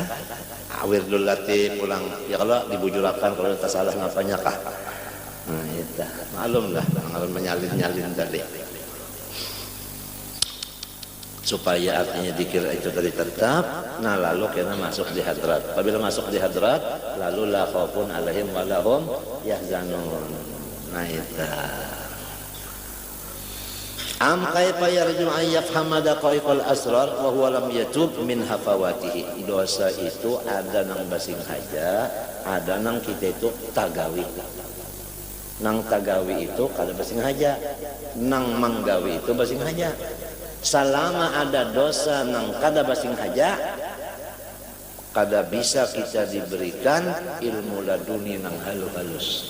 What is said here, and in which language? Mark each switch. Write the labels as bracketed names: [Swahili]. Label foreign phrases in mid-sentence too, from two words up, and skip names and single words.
[Banjar] Wirdul Latif pulang ya kalau dibujurakan kalau tak salah ngapanya kah. Nah, itu maklum lah, maklum menyalin-nyalin tadi. Supaya artinya dikir itu tadi tetap, nah lalu kena masuk di hadrat. Apabila masuk di hadrat, lalu [Arabic] لا خوف عليهم ولا هم يحزنون. [Banjar] Nah itu. [Arabic] أم كيف يرجو أن يفهم دقائق الأسرار وهو لم يتب من هفواته. [Banjar] Dosa itu ada nang basing haja, ada nang kita itu tagawi. Nang tagawi itu kada basing haja, nang manggawi itu basing haja. Selama ada dosa nang kada basing haja, kada bisa kita diberikan ilmu laduni nang halus-halus.